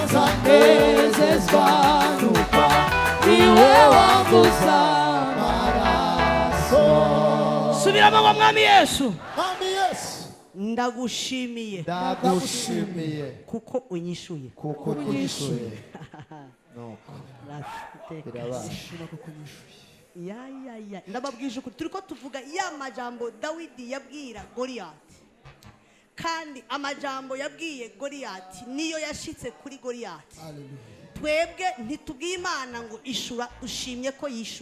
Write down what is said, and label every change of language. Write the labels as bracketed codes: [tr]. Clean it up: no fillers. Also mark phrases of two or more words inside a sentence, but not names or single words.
[rn] n'uko niwe waguze amaraso subiramo ngo mwami Yesu Mwami Yesu ndagushimiye kuko unyishuye nuko birabasha ya ndababwije ukuri turiko tuvuga ya majambo Dawidi yabwira Goliyati, kandi amajambo yabwiye Goliyati niyo yashitse kuri Goliyati. Twebwe ntitubwiye Imana ngo ishura, dushimye ko yishuye.